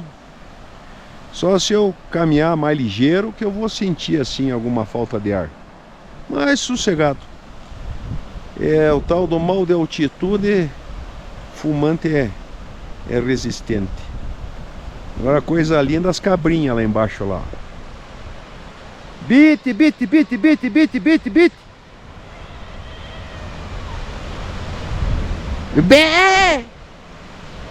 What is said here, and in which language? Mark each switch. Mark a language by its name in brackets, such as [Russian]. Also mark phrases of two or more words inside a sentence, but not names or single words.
[Portuguese] Só se eu caminhar mais ligeiro que eu vou sentir assim alguma falta de ar. Mas sossegado. É o tal do mal de altitude. Fumante é resistente. Agora coisa linda, as cabrinhas lá embaixo lá. Bite, bite, bite, bite, bite, bite, bite. Bé!